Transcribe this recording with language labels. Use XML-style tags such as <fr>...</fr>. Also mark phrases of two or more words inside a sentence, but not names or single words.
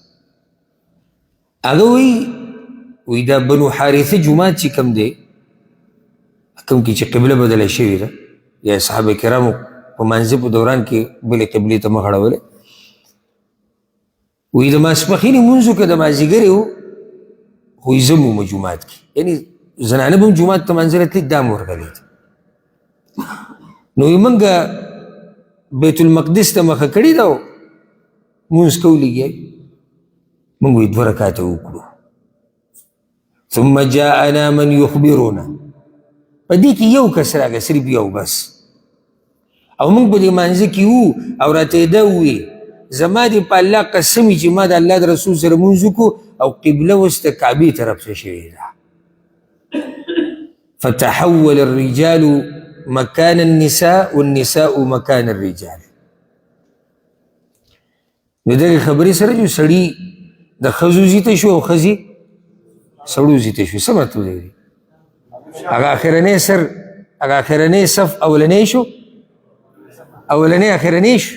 <ps>هغه وایي دا بنو حارثه جومات چې کوم دی، کوم کې چې قبله بدله شوې ده، یا صحابه کرامو په منځه په دوران کې بلې قبلې ته مخ اړولی، وایي د ماسپښین لمونځو که د مازدیګرې و خو یې زه مومه جومات کې، یعنې زنانه به هم جومات ته منځله تلي، دا مې ورغلې ده. نو وایي موږ بیت المقدس ته مخه کړې ده او مونځ کوو لګیا، موږ وایي 2 رکعته وکړو.</ps> <ar>ثم جاءنا من يخبرنا،</ar> <ps>په دې کې یو کس راغی، صرف یو بس، او موږ په دې مانځه کې وو او راته یې دا وویل زما دې په الله قسم وي چې ما د الله د رسول سره مونځ وکړو او قبله اوس د کعبې طرف ته شوې ده.</ps> <ar>فتحول الرجال مكان النساء والنساء مكان الرجال.</ar> <ps>نو دغې خبرې سره چې سړي د ښځو زیته شو او ښځې سړو زیته شو، څه مطلب دی؟ هغه اخرنی صف اولنی شو اولنی اخرنی شو.</ps>